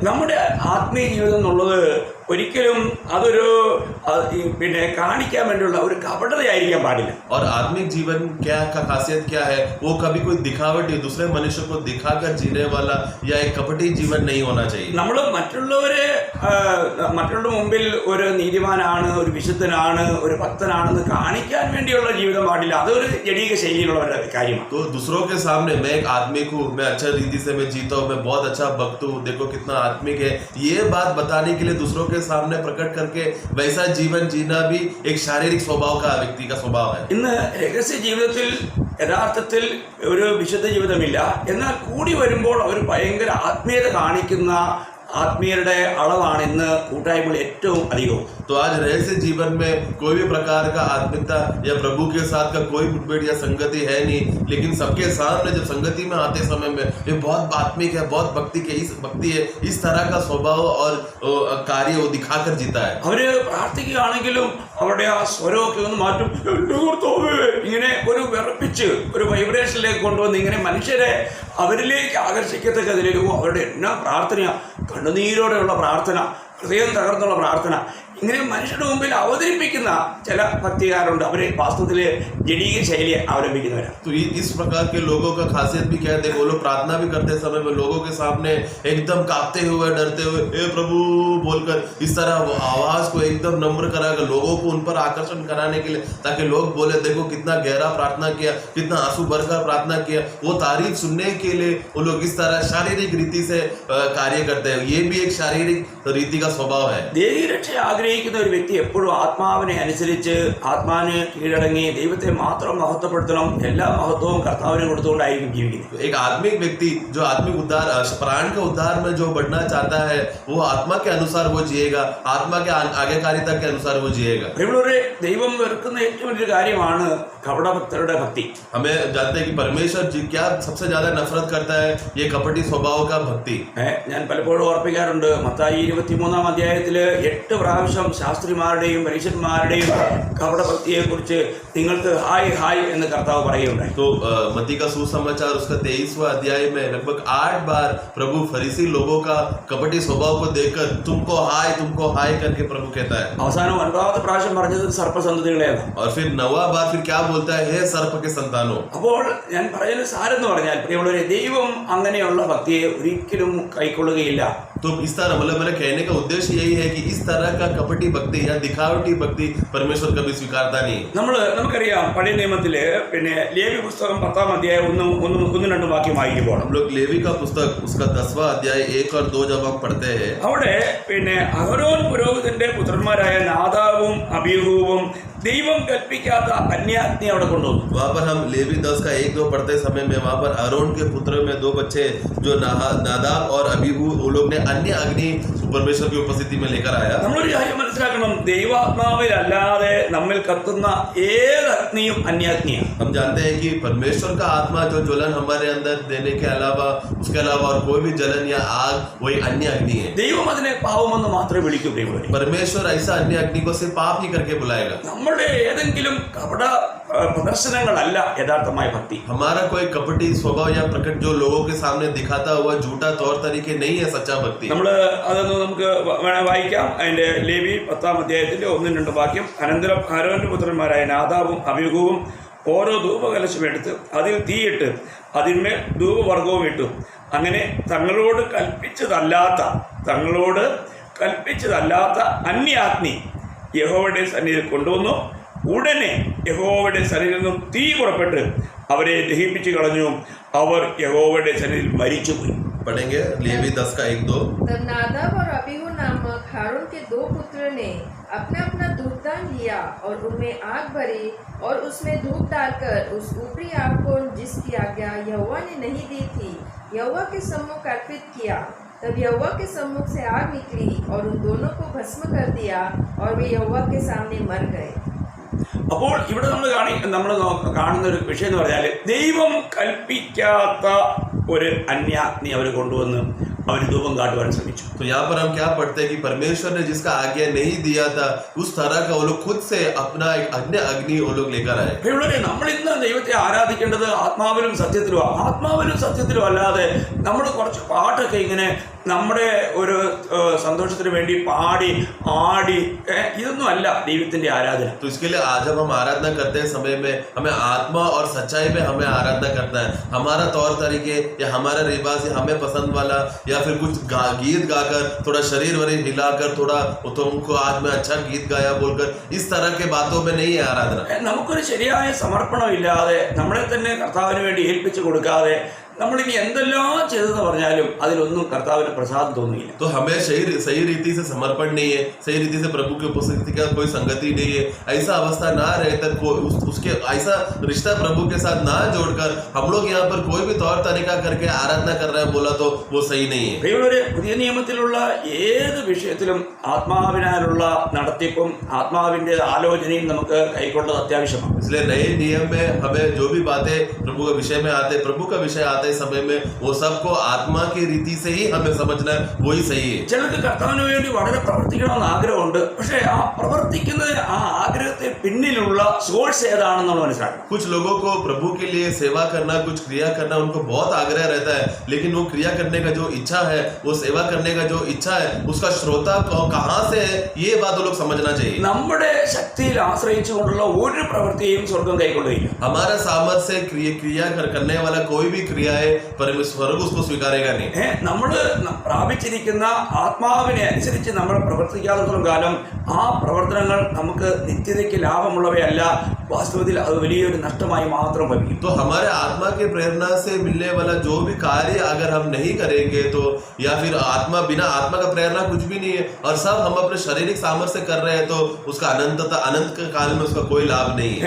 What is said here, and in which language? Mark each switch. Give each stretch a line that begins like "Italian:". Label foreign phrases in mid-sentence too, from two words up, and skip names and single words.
Malayalam: നമ്മുടെ ആത്മീയ ജീവിതം എന്നുള്ളത് ഒരിക്കലും അതൊരു പിന്നെ കാണിക്കാൻ വേണ്ടിയുള്ള ഒരു കപടതയായിരിക്കാൻ പാടില്ല.
Hindi: और आत्मिक जीवन क्या का खासियत क्या है? वो कभी कोई दिखावटी दूसरे मनुष्य को दिखाकर जीने वाला या एक कपटी जीवन नहीं होना चाहिए.
Malayalam: നമ്മൾ മറ്റുള്ളവരുടെ മുമ്പിൽ ഒരു നീതിമാനാണ്, ഒരു വിശുദ്ധനാണ്, ഒരു ഭക്തനാണെന്ന് കാണിക്കാൻ വേണ്ടിയുള്ള ജീവിതം പാടില്ല. അതൊരു ജഡീക ശൈലിയിലുള്ളവരുടെ കാര്യമാണ്.
Hindi: तो दूसरों के सामने मैं एक आत्मिक हूँ, मैं अच्छा रीति से मैं जीता हूँ, मैं बहुत अच्छा भक्त हूँ, देखो कितना आत्मिक है, ये बात बताने के लिए दूसरों के सामने प्रकट करके वैसा जीवन जीना भी एक शारीरिक स्वभाव का व्यक्ति का स्वभाव है.
Malayalam: ഇന്ന് രഹസ്യ ജീവിതത്തിൽ യഥാർത്ഥത്തിൽ ഒരു വിശുദ്ധ ജീവിതമില്ല. എന്നാൽ കൂടി വരുമ്പോൾ അവർ ഭയങ്കര ആത്മീയത കാണിക്കുന്ന ആത്മീയരുടെ അളവാണ് ഇന്ന് കൂട്ടായ്മകൾ ഏറ്റവും അധികവും.
Hindi: तो आज रहस्य जीवन में कोई भी प्रकार का आत्मिकता या प्रभु के साथ का कोई मुठभेड़ या संगति है नहीं, लेकिन सबके सामने जब संगति में आते समय में ये बहुत आत्मिक है, बहुत भक्ति है, इस तरह का स्वभाव और कार्य वो दिखाकर जीता है.
Malayalam: അവര് പ്രാർത്ഥിക്കുകയാണെങ്കിലും അവരുടെ ആ സ്വരമൊക്കെ ഒന്ന് മാറ്റും. ഇങ്ങനെ ഒരു വിറപ്പിച്ച് ഒരു വൈബ്രേഷനിലേക്ക് കൊണ്ടുവന്ന് ഇങ്ങനെ മനുഷ്യരെ അവരിലേക്ക് ആകർഷിക്കത്തക്ക നിലയിലും അവരുടെ എന്നാ പ്രാർത്ഥന, കണ്ണുനീരോടെയുള്ള പ്രാർത്ഥന, ഹൃദയം തകർന്നുള്ള പ്രാർത്ഥന, ഇങ്ങനെ മനുഷ്യരുടെ മുമ്പിൽ അവതരിപ്പിക്കുന്ന ചില ഭക്തികാരുണ്ട്. അവർ വാസ്തവത്തിൽ ജഡീക ശൈലിയെ അവലംബിക്കുന്നവരാണ്.
Hindi: तो इस प्रकार के लोगों का खासियत भी क्या है? देखो, वो लोग प्रार्थना भी करते समय में लोगों के सामने एकदम कांपते हुए, डरते हुए हे प्रभु बोलकर इस तरह वो आवाज को एकदम नम्र कराकर लोगों को उन पर आकर्षण कराने के लिए, ताकि लोग बोले देखो कितना गहरा प्रार्थना किया, कितना आंसू भरकर प्रार्थना किया. वो तारीफ सुनने के लिए वो लोग इस तरह शारीरिक रीति से कार्य करते हैं. ये भी एक शारीरिक रीति का स्वभाव है.
Malayalam: ദേഹീരക്ഷ ആഗ്രഹിക്കുന്ന ഒരു വ്യക്തി എപ്പോഴും ആത്മാവിനെ അനുസരിച്ച് ആത്മാവിന് കീഴടങ്ങി ദൈവത്തെ മാത്രം മഹത്വപ്പെടുത്തണം, എല്ലാ മഹത്വവും കർത്താവിന് കൊടുത്തുകൊണ്ടായിരിക്കും ജീവിക്കുന്നത്.
Hindi: एक आत्मिक व्यक्ति जो आत्मिक उद्धार प्राण के उद्धार में जो बढ़ना चाहता है वो आत्मा के अनुसार वो जिएगा, आत्मा के आज्ञाकारिता के अनुसार वो जिएगा.
Malayalam: പ്രിയമുള്ളവരെ, ദൈവം വെറുക്കുന്ന ഏറ്റവും വലിയൊരു കാര്യമാണ് കപടഭക്തരുടെ ഭക്തി.
Hindi: हमें जानते हैं कि परमेश्वर जी क्या सबसे ज्यादा नफरत करता है? ये कपटी स्वभाव का भक्ति.
Malayalam: ഞാൻ പലപ്പോഴും ഓർപ്പിക്കാറുണ്ട്, മത്തായി 23-ാം 8 പ്രാവശ്യം ശാസ്ത്രിമാരുടെയും പരീക്ഷന്മാരുടെയും കപടഭക്തിയെ കുറിച്ച് നിങ്ങൾക്ക് ഹായ് ഹായ് എന്ന് കർത്താവ് പറയുകയുണ്ടായി.
Hindi: तो मत्ती का सुसमाचार उसका 23वां अध्याय में लगभग 8 बार प्रभु फरीसी लोगों का कपटी स्वभाव को देखकर तुमको हाय करके प्रभु कहता है.
Malayalam: അവസാനം 9ാമത്തെ പ്രാവശ്യം പറഞ്ഞത് സർപ്പസന്തതികളെയാണ്.
Hindi: और फिर 9वां बार फिर क्या बोलता है? हे सर्प के संतानों.
Malayalam: അപ്പോൾ ഞാൻ പറയുന്ന സാരെന്ന് പറഞ്ഞാൽ, പ്രിയമുള്ളവരെ, ദൈവം അങ്ങനെയുള്ള ഭക്തിയെ ഒരിക്കലും കൈക്കൊള്ളുകയില്ല.
Hindi: तो इस तरह मतलब मेरा कहने का उद्देश्य यही है कि इस तरह का कपटी भक्ति या दिखावटी भक्ति परमेश्वर कभी स्वीकारता नहीं.
Malayalam: നമുക്കറിയാം, പഴയ നിയമത്തില് പിന്നെ ലേവ്യ പുസ്തകം 10ാം അധ്യായം 1-2 വാക്യം വായിക്കുമ്പോൾ
Hindi: हम लोग लेवी का पुस्तक उसका 10वां अध्याय 1 और 2 जब हम पढ़ते हैं,
Malayalam: അവിടെ പിന്നെ അഹരോൻ പുരോഹിതന്റെ പുത്രന്മാരായ നാദാബും അബീഹൂവും ദൈവം കൽപ്പിക്കാത്ത അന്യാഗ്നി അവിടെ കൊണ്ടുവന്നു.
Hindi: वहाँ पर हम लेवी 10 का 1-2 पढ़ते समय में वहाँ पर अरोन के पुत्र में 2 बच्चे जो नादाब और अबीहू, वो लोग ने अन्य अग्नि परमेश्वर की उपस्थिति में लेकर आया.
Malayalam: നമ്മളൊരു കാര്യം മനസ്സിലാക്കണം, ദൈവാത്മാവിലല്ലാതെ നമ്മിൽ കത്തുന്ന ഏത് അഗ്നിയും അന്യാഗ്നിയാണ്.
Hindi: हम जानते हैं कि परमेश्वर का आत्मा जो ज्वलन हमारे अंदर देने के अलावा, उसके अलावा और कोई भी जलन या आग वही अन्य अग्नि है.
Malayalam: ദൈവം അതിനെ പാപമെന്ന് മാത്രമേ വിളിക്കൂ.
Hindi: परमेश्वर ऐसा अन्य अग्नि को सिर्फ पाप ही करके बुलाएगा.
Malayalam: നമ്മുടെ ഏതെങ്കിലും കപട പ്രദർശനങ്ങളല്ല യഥാർത്ഥമായ ഭക്തി.
Hindi: हमारा कोई कपटी स्वभाव या प्रकट जो लोगों के सामने दिखाता हुआ झूठा तौर तरीके नहीं है सच्चा भक्ति.
Malayalam: നമ്മൾ അതൊന്ന് നമുക്ക് വായിക്കാം. അതിന്റെ ലേവി 10-ാം അധ്യായത്തിന്റെ 1-2 വാക്യം. അനന്തരം ആരോന്റെ പുത്രന്മാരായ നാദാബും അബീഹൂവും ഓരോ ധൂപകലശം എടുത്ത് അതിൽ തീയിട്ട് അതിന്മേൽ ധൂപവർഗവും ഇട്ടു. അങ്ങനെ തങ്ങളോട് കൽപ്പിച്ചതല്ലാത്ത അന്യാഗ്നി യഹോവയുടെ സന്നിധിയിൽ കൊണ്ടുവന്നു. ഉടനെ യഹോവയുടെ സന്നിധിയിൽ നിന്നും തീ പുറപ്പെട്ട് അവരെ ദഹിപ്പിച്ചു കളഞ്ഞു. അവർ യഹോവയുടെ സന്നിധിയിൽ മരിച്ചുപോയി.
Hindi: पढ़ेंगे लेवी 10 का 1-2. तब नादाब और अबीहू नामक हारून के 2 पुत्र ने अपना अपना धूपदान लिया और उनमें आग भरी और उसमें धूप डालकर उस ऊपरी आग को, जिसकी आज्ञा यहोवा ने नहीं दी थी, यहोवा के सम्मुख अर्पित किया. तब यहोवा के सम्मुख से आग निकली और उन दोनों को भस्म कर दिया और वे यहोवा के सामने मर गए.
Malayalam: അപ്പോൾ ഇവിടെ നമ്മൾ കാണുന്ന ഒരു വിഷയം എന്ന് പറഞ്ഞാൽ, ദൈവം കൽപ്പിക്കാത്ത ഒരു അന്യാഗ്നി അവർ കൊണ്ടുവന്ന് അവർ ധൂപം കാട്ടുവാൻ ശ്രമിച്ചു.
Hindi: तो यहाँ पर हम क्या पढ़ते हैं कि परमेश्वर ने जिसका आज्ञा नहीं दिया था उस तरह का वो लोग खुद से अपना एक अन्य अग्नि वो लोग लेकर आए.
Malayalam: നമ്മൾ ഇന്ന് ദൈവത്തെ ആരാധിക്കേണ്ടത് ആത്മാവിലും സത്യത്തിലുമാണ്. ആത്മാവിലും സത്യത്തിലും അല്ലാതെ നമ്മൾ കുറച്ച് പാട്ടൊക്കെ ഇങ്ങനെ നമ്മുടെ ഒരു സന്തോഷത്തിന് വേണ്ടി പാടി ആടി ഇതൊന്നും അല്ല ദൈവത്തിന്റെ ആരാധന.
Hindi: तो इसके लिए आज जब हम आराधना करते हैं समय में हमें आत्मा और सच्चाई में हमें आराधना करना है. हमारा तौर तरीके या हमारा रिवाज या हमें पसंद वाला या फिर कुछ गीत गाकर थोड़ा शरीर वरीर हिलाकर थोड़ा तुमको आज मैं अच्छा गीत गाया बोलकर इस तरह के बातों में नहीं है आराधना.
Malayalam: നമുക്കൊരു ശരിയായ സമർപ്പണം ഇല്ലാതെ നമ്മളെ തന്നെ കർത്താവിന് വേണ്ടി ഏൽപ്പിച്ചു കൊടുക്കാതെ നമ്മളിനി എന്തെല്ലാം ചെയ്തെന്ന് പറഞ്ഞാലും അതിലൊന്നും കർത്താവിന് പ്രസാദം തോന്നിയില്ല.
Hindi: तो हमें सही रीति से समर्पण नहीं है, सही रीति से प्रभु की उपस्थिति का कोई संगति नहीं है. ऐसा अवस्था ना रहे तक उसके ऐसा रिश्ता प्रभु के साथ ना जोड़कर हम लोग यहाँ पर कोई भी तौर तरीका करके आराधना कर रहे हैं बोला तो वो सही नहीं है.
Malayalam: പുതിയ നിയമത്തിലുള്ള ഏത് വിഷയത്തിലും ആത്മാവിനാലുള്ള നടത്തിപ്പും ആത്മാവിന്റെ ആലോചനയും നമുക്ക് കൈക്കൊണ്ടത് അത്യാവശ്യമാണ്.
Hindi: इसलिए नए नियम में हमें जो भी बातें प्रभु के विषय में आते, प्रभु का विषय आते समय में वो सबको आत्मा की रीति से ही हमें समझना है, वही सही है.
Malayalam: ചിലർക്ക് കർത്താവിന് വേണ്ടി വളരെ പ്രവർത്തിക്കണമെന്ന് ആഗ്രഹമുണ്ട്. പക്ഷേ ആ പ്രവർത്തിക്കുന്ന ആ ആഗ്രഹത്തെ പിന്നിലുള്ള സോഴ്സ് ഏതാണെന്ന് നമ്മൾ മനസ്സിലാക്കണം.
Hindi: कुछ लोगों को प्रभु के लिए सेवा करना, कुछ क्रिया करना उनको बहुत आग्रह रहता है, लेकिन वो क्रिया करने का जो इच्छा है, वो सेवा करने का जो इच्छा है, उसका श्रोता कहाँ से है, ये बात वो लोग समझना चाहिए.
Malayalam: നമ്മുടെ ശക്തിയിൽ ആശ്രയിച്ചുകൊണ്ടുള്ള ഒരു പ്രവൃത്തിയും സ്വർഗം കൈക്കൊള്ളുകയില്ല.
Hindi: हमारा सामर्थ्य से क्रिया करने वाला कोई भी क्रिया है परमेश्वर उसको स्वीकारेगा नहीं.
Malayalam: നമ്മൾ പ്രാപിച്ചിരിക്കുന്ന ആത്മാവിനെ അനുസരിച്ച് നമ്മൾ പ്രവർത്തിക്കാത്ത കാലം ആ പ്രവർത്തനങ്ങൾ നമുക്ക് നിത്യതയ്ക്ക് ലാഭമുള്ളവയല്ല, വാസ്തവത്തിൽ അത് വലിയൊരു നഷ്ടമായി മാത്രം ഭവിക്കും.
Hindi: तो हमारे आत्मा के प्रेरणा से मिलने वाला जो भी कार्य अगर हम नहीं करेंगे तो या फिर बिना आत्मा का प्रेरणा कुछ भी नहीं है और सब हम अपने शारीरिक सामर्थ्य से कर रहे हैं तो उसका अनंत काल में उसका कोई लाभ नहीं है.